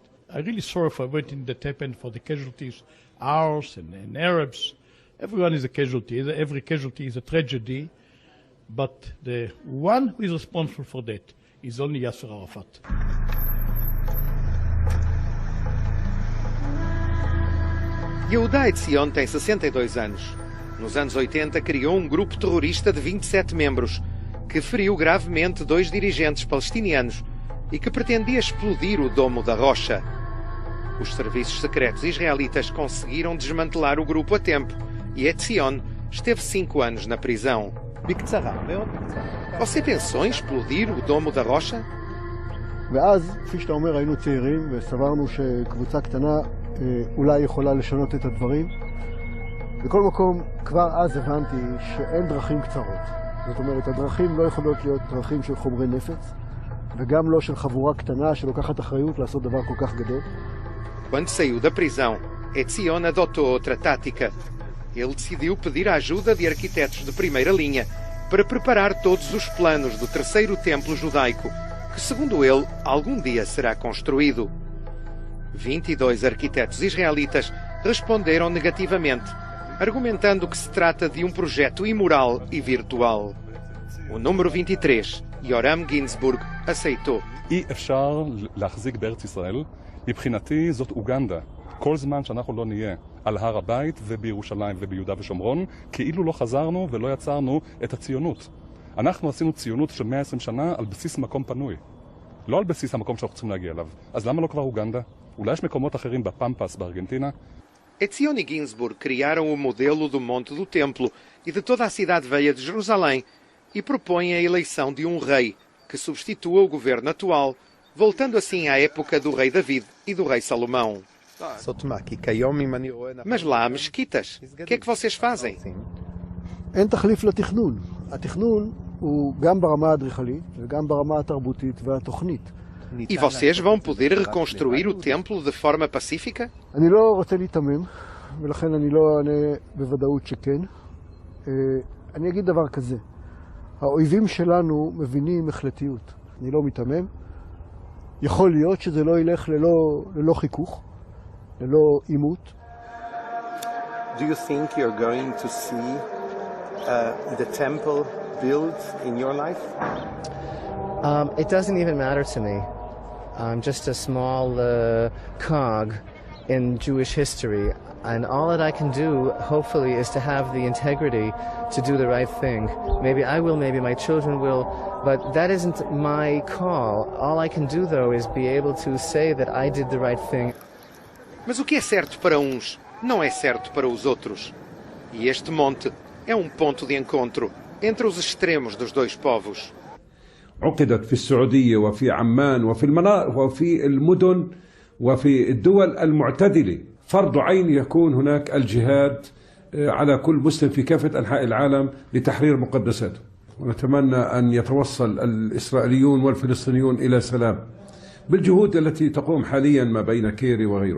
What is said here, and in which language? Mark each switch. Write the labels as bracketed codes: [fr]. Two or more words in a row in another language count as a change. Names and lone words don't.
[en] I'm really sorry for everything that happened, for the casualties, ours and Arabs. Everyone is a casualty. Every casualty is a tragedy. But the one who is responsible for that is only Yasser Arafat. [pt] Yehuda Etzion tem 62 anos. Nos anos 80 criou um grupo terrorista de 27 membros que feriu gravemente 2 dirigentes palestinianos e que pretendia explodir o Domo da Rocha. Os serviços secretos israelitas conseguiram desmantelar o grupo a tempo e Etzion esteve 5 anos na prisão. Você pensou em explodir o Domo da Rocha? [he] ואז, כפי שאתה אומר, היינו צעירים וסברנו שקבוצה קטנה אולי יכולה לשנות את הדברים. בכל מקום, כבר אז הבנתי שאין דרכים קצרות. זאת אומרת, הדרכים לא יכולות להיות דרכים של חומרי נפץ, וגם לא של חבורה קטנה שלוקחת אחריות לעשות דבר כל כך גדול. [pt] Quando saiu da prisão, Etzion adotou outra tática. Ele decidiu pedir a ajuda de arquitetos de primeira linha para preparar todos os planos do terceiro templo judaico, que, segundo ele, algum dia será construído. 22 arquitetos israelitas responderam negativamente, argumentando que se trata de um projeto imoral e virtual. O número 23, Yoram Ginsburg, aceitou. [he] אי אפשר להחזיק בארץ ישראל. מבחינתי זאת אוגנדה. כל זמן שאנחנו לא נהיה על הר הבית ובירושלים וביהודה ושומרון, כאילו לא חזרנו ולא יצרנו את הציונות. אנחנו עשינו ציונות של 120 שנה על בסיס מקום פנוי. לא על בסיס המקום שאנחנו צריכים להגיע אליו. אז למה לא כבר אוגנדה? אולי יש מקומות אחרים בפמפס בארגנטינה? [pt] Etzion e Ginsburg criaram o modelo do Monte do Templo e de toda a cidade velha de Jerusalém e propõem a eleição de um rei que substitua o governo atual, voltando assim à época do rei David e do rei Salomão. Mas lá há mesquitas. O que é que vocês fazem? [he] אין תחליף לתכנון. התכנון הוא גם ברמה האדריכלית וגם ברמה התרבותית והתוכנית. [pt] E vocês vão poder reconstruir o templo de forma pacífica? [he] אני לא רוצה להתאמם, ולכן אני לא אענה בוודאות שכן. אני אגיד דבר כזה, האויבים שלנו מבינים החלטיות. אני לא מתאמם. יכול להיות שזה לא ילך ללא חיכוך, ללא עימות. [en] Do you think you're going to see the temple built in your life? It doesn't even matter to me. I'm just a small cog in Jewish history, and all that I can do, hopefully, is to have the integrity to do the right thing. Maybe I will, maybe my children will, but that isn't my call. All I can do, though, is be able to say that I did the right thing. [pt] Mas o que é certo para uns não é certo para os outros. E este monte é um ponto de encontro entre os extremos dos dois povos. [ar] عقدت في السعودية وفي عمان وفي المدن وفي الدول المعتدلة. فرض عين يكون هناك الجهاد على كل مسلم في كافة أنحاء العالم لتحرير مقدساته. ونتمنى أن يتوصل الإسرائيليون والفلسطينيون إلى سلام بالجهود التي تقوم حاليا ما بين كيري وغيره.